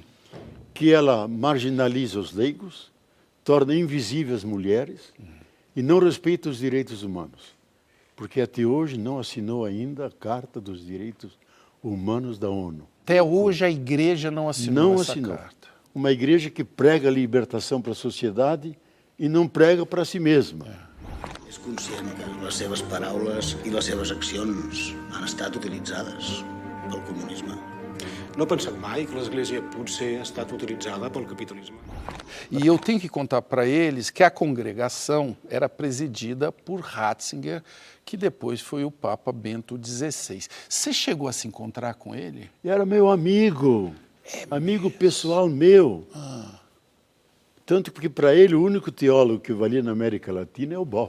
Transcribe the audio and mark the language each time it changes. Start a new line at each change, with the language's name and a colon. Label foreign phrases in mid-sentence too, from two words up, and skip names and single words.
Portuguese: Que ela marginaliza os leigos, torna invisíveis as mulheres e não respeita os direitos humanos. Porque até hoje não assinou ainda a Carta dos Direitos Humanos da ONU. Até hoje a igreja não assinou essa carta. Uma igreja que prega a libertação para a sociedade e não prega para si mesma.
Catalan: És conscient que les seves paraules i les seves accions han estat utilitzades pel comunisme. No he pensat mai que l'Església potser ha estat utilitzada pel capitalisme.
Portuguese: E eu tenho que contar para eles que a congregação era presidida por Ratzinger, que depois foi o Papa Bento XVI. Você chegou a se encontrar com ele? E era meu amigo, amigo pessoal meu. Tanto que para ele o único teólogo que valia na América Latina é o Boff.